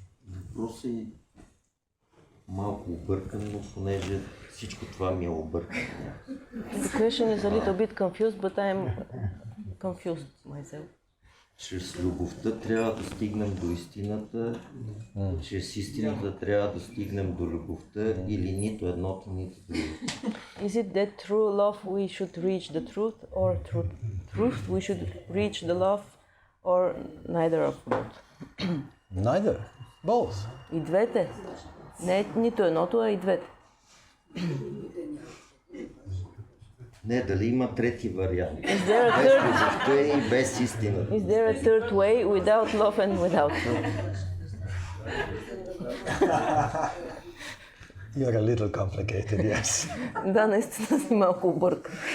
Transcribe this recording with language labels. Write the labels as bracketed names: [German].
[Bulgarian] Въпросът е малко объркан, но понеже всичко това ми е объркано. [English] The question is a little bit confused, but I'm confused myself. [Bulgarian] Чрез любовта трябва да стигнем до истината, чрез истината трябва да стигнем до любовта или нито едното, нито другото. [English] Is it that through love we should reach the truth, or through truth we should reach the love, or neither of both? Neither. Both. [Bulgarian] И двете. Не нито едното, а и двете. Не, дали има трети вариант? [English] Is there a [Bulgarian] Без [English] third, [Bulgarian] любовта и без истината. [English] is there a third way without love and without truth? You're a little complicated, yes. [Bulgarian] Да, наистина си малко объркан.